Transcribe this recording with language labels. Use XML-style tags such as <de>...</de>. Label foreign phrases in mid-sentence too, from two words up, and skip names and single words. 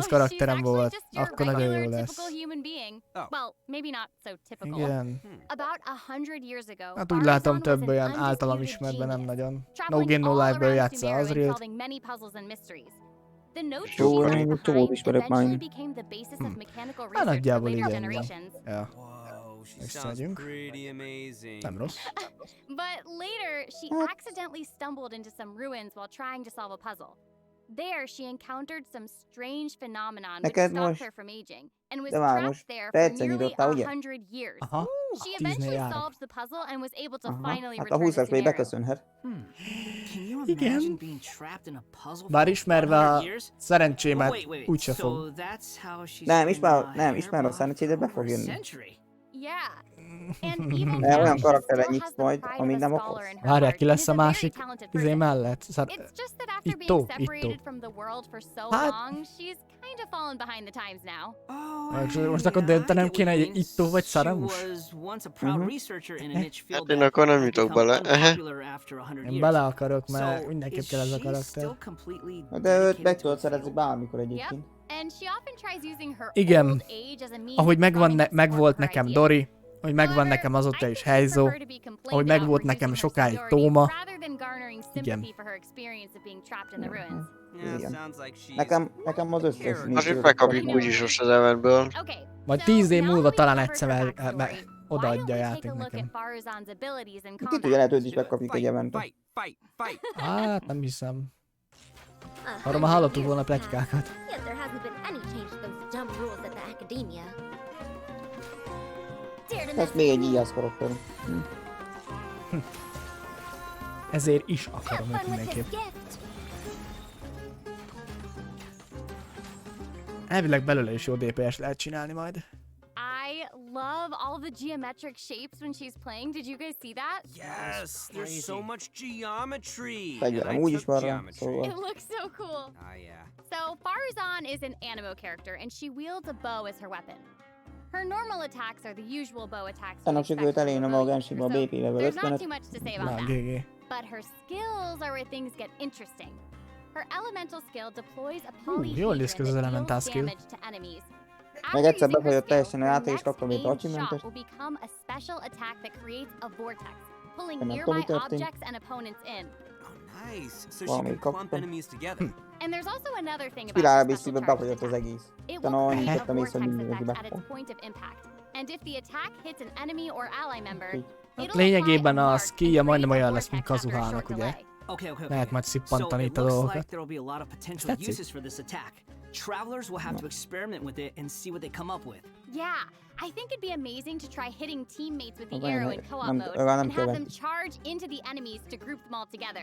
<en>she's</en> <hu>karakterem</hu> <en>actually</en> <hu>volt.</hu> <en>just your</en> <hu>Akkor nagyon</hu> <en>regular,</en> <hu>jó lesz.</hu> <en>typical human being. Oh. Well, maybe not so typical.</en> <hu>Igen.</hu> <en>About 100 years ago,</en> <hu>Hát úgy látom, Faruzan több</hu> <en>was an</en> <hu>olyan általam</hu> <en>undisputed</en> <hu>ismertben nem</hu> <en>genius,</en> <hu>nagyon. No</hu> <en>traveling</en> <hu>Game No</hu> <en>all</en> <hu>Life-ből</hu> <en>around</en> <hu>játsza</hu> <en>Sumeru and</en> <hu>Azrielt.</hu> <en>solving many puzzles and mysteries. The notes</en> <hu>Jó,</hu> <en>she</en> <hu>én</hu> <en>left</en> <hu>csomót</hu> <en>behind</en> <hu>ismerek már.</hu> <en>eventually became the basis of mechanical</en> <hu>Hát</hu> <en>research for</en> <hu>nagyjából</hu> <en>later</en> <hu>így ennyi.</hu> <en>generations.</en> <hu>Ja,</hu> <en>Whoa, she</en> <hu>Next</hu> <en>sounds</en> <hu>megyünk.</hu> <en>pretty amazing.</en> <hu>nem rossz.</hu> <en>But later, she accidentally stumbled into some ruins while trying to solve a puzzle. There, she encountered some strange phenomenon which</en> <hu>Neked</hu> <en>stopped</en> <hu>most-</hu> <en>her from aging, and was</en> <hu>de már</hu> <en>trapped</en> <hu>most</hu> <en>there</en> <hu>te</hu> <en>for</en> <hu>egyszer</hu> <en>nearly</en> <hu>nyitottál, ugye?</hu> <en>100 years.</en> <hu>Aha,</hu> <en>She</en> <hu>10-nél</hu> <en>eventually</en> <hu>járok.</hu> <en>solved the puzzle and was able to</en> <hu>Aha,</hu> <en>finally</en> <hu>hát a</hu> <en>return to</en> <hu>20-as még</hu> <en>Sumeru.</en> <hu>beköszönhet.</hu> <en>Can you</en> <hu>Igen.</hu> <en>imagine being trapped in a puzzle</en> <hu>Bár</hu> <en>for</en> <hu>ismerve</hu> <en>100</en> <hu>a</hu> <en>years?</en> <hu>szerencsémet,</hu> <en>Wait.</en> <hu>úgyse</hu> <en>So</en> <hu>fog.</hu> <en>that's how she's</en> <hu>Nem,</hu> <en>been,</en> <hu>nem, ismer a</hu> <en>Hairband</en> <hu>szerencsét, de be</hu> <en>for</en> <hu>fog</hu> <en>over a</en> <hu>jönni.</hu> <en>century. Yeah. And even</en> <hu>De</hu> <en>now,</en> <hu>olyan</hu> <en>she</en> <hu>karakterre</hu> <en>still</en> <hu>nyitsz</hu> <en>has the</en> <hu>majd,</hu> <en>pride</en> <hu>ami</hu> <en>of a</en> <hu>nem</hu> <en>scholar</en> <hu>okoz.</hu> <en>in her</en> <hu>Várjál,</hu> <en>heart</en> <hu>ki</hu> <en>and</en> <hu>lesz</hu> <en>is</en> <hu>a</hu> <en>a very</en> <hu>másik</hu> <en>talented</en> <hu>izé</hu> <en>person.</en> <hu>mellett?</hu> <en>It's just that after</en> <hu>Itto,</hu> <en>being separated</en> <hu>Itto.</hu> <en>from the world for so</en> <hu>Hát-</hu> <en>long, she's kind of fallen behind the times now.</en> <hu>Most akkor döntenem kéne, hogy Itto vagy</hu> <en>She</en> <hu>Szaremus?</hu> <en>was once a proud researcher in a niche field</en> <hu>Hát én</hu> <en>that</en> <hu>akkor nem</hu> <en>has</en> <hu>jutok</hu> <en>become</en> <hu>bele.</hu> <en>unpopular after 100</en> <hu>Én</hu> <en>years.</en> <hu>bele akarok, mert</hu> <en>So,</en> <hu>mindenképp</hu> <en>is</en> <hu>kell ez a</hu> <en>she</en> <hu>karakter.</hu> <en>still completely</en> <hu>De őt</hu> <en>dedicated</en> <hu>meg</hu> <en>to</en> <hu>tudod</hu> <en>the</en> <hu>szerezni</hu> <en>field?</en> <hu>bármikor egyébként.</hu> <en>And she often tries using her</en> <hu>Igen.</hu> <en>old age as a means</en> <hu>Ahogy</hu> <en>of</en> <hu>megvan</hu> <en>trying to</en> <hu>meg</hu> <en>support</en> <hu>volt</hu> <en>her</en> <hu>nekem</hu> <en>ideas.</en> <hu>Dori, hogy megvan</hu> <en>However,</en> <hu>nekem azóta</hu> <en>I</en> <hu>is</hu> <en>think she'd</en> <hu>Heizo,</hu> <en>prefer to be complained</en> <hu>ahogy</hu> <en>about</en> <hu>megvolt</hu> <en>for</en> <hu>nekem</hu> <en>using her</en> <hu>sokáig</hu> <en>seniority</en> <hu>Tóma.</hu> <en>rather than garnering</en> <hu>Igen.</hu> <en>sympathy for her experience of being trapped in the ruins. Yeah,</en> <hu>Igen.</hu> <en>sounds like she's</en> <hu>Nekem az összes Azért megkapjuk úgyis most az eventből.</hu> <en>Okay.</en> <hu>Majd</hu> <en>so</en> <hu>10 év</hu> <en>now</en> <hu>múlva</hu> <en>that</en> <hu>talán</hu> <en>we've</en> <hu>egyszer</hu> <en>covered her</en> <hu>el,</hu> <en>backstory,</en> <hu>odaadja a</hu> <en>why don't we</en> <hu>játék</hu> <en>take a look</en> <hu>nekem.</hu> <en>at Faruzan's abilities in</en> <hu>Ki tudja,</hu> <en>combat?</en> <hu>lehet őt is megkapjuk egy eventre.</hu> <en>Fight.</en> <hu>Hát nem hiszem.</hu> <en>100</en> <hu>Arra már hallottuk</hu> <en>years</en> <hu>volna</hu> <en>have</en> <hu>pletykákat.</hu> <en>passed, yet there hasn't been any change to those dumb rules at the academia. Dare to</en> <hu>Ez</hu> <en>mess</en> <hu>még</hu> <en>with</en> <hu>egy</hu> <en>me?</en> <hu>íjász karakter. Ezért is</hu> <en>Have</en> <hu>akarom őt</hu> <en>fun with his</en> <hu>mindenképp.</hu> <en>gift.</en> <hu>Elvileg belőle is jó DPS lehet csinálni majd.</hu> <en>I love all the geometric shapes when she's playing. Did you guys see that? Yes, there's so much geometry.</en> <hu>Fegyverem</hu> <en>And I</en> <hu>úgyis</hu> <en>took</en> <hu>van rá,</hu> <en>geometry.</en> <hu>szóval.</hu> <en>It looks so cool. Yeah. So, Faruzan is an animo character, and she wields a bow as her weapon. Her normal attacks are the usual bow attacks.</en> <hu>Tegnap sikerült elérnem a Genshinba a</hu> <en>BP level There's not</en> <hu>50-et.</hu> <en>too much to say about</en> <hu>Na,</hu> <en>that.</en> <hu>GG.</hu> <en>But her skills are where things get interesting. Her elemental skill deploys a</en> <hu>jól néz</hu> <en>polyhedron</en> <hu>ki az</hu> <en>that</en> <hu>elemental</hu> <en>deals</en> <hu>skill.</hu> <en>damage to enemies.</en> <hu>Meg</hu> <en>After</en> <hu>egyszer</hu> <en>using her</en> <hu>befolyott</hu> <en>skill,</en> <hu>teljesen a</hu> <en>her</en> <hu>játék, és</hu> <en>next</en> <hu>kaptam egy</hu> <en>aimed</en> <hu>achievement-et.</hu> <en>shot will become a special attack that creates a vortex, pulling</en> <hu>Nem</hu> <en>nearby</en> <hu>tudom, mi történt.</hu> <en>objects and opponents in. Oh, nice. So she</en> <hu>Valami</hu> <en>can clump</en> <hu>kaptam.</hu> <en>enemies together. And there's also another thing about</en> <hu>Spirál</hu> <en>her special</en> <hu>biztosítva</hu> <en>charged</en> <hu>befolyott az</hu> <en>attack.</en> <hu>egész.</hu> <en>It</en> <hu>Utána</hu> <en>will</en> <hu>annyit</hu> <en>create a</en> <hu>tettem észre, hogy</hu> <en>vortex</en> <hu>mindenki</hu> <en>effect at its</en> <hu>befog.</hu> <en>point of impact. And if the attack hits an enemy or ally member,</en> <hu>Így.</hu> <en>it'll</en> <hu>Lényegében</hu> <en>apply a</en> <hu>a</hu> <en>mark</en> <hu>skillja</hu> <en>and</en> <hu>majdnem</hu> <en>create a</en> <hu>olyan lesz, mint</hu> <en>vortex after a</en> <hu>Kazuhának,</hu> <en>short</en> <hu>ugye?</hu> <en>delay. Okay.</en> <hu>Lehet majd szippantani</hu> <en>So</en> <hu>itt a</hu> <en>it looks</en> <hu>dolgokat.</hu> <en>like there will be a lot of potential</en> <hu>Tetszik.</hu> <en>uses for this attack. Travelers will have to experiment with it and see what they come up with. Yeah, I think it'd be amazing to try hitting teammates with the</en> <hu>Okay,</hu> <en>arrow in co-op</en> <hu>nem-</hu> <en>mode</en> <hu>nem</hu> <en>and have</en> <hu>kell.</hu> <en>them charge into the enemies to group them all together.</en>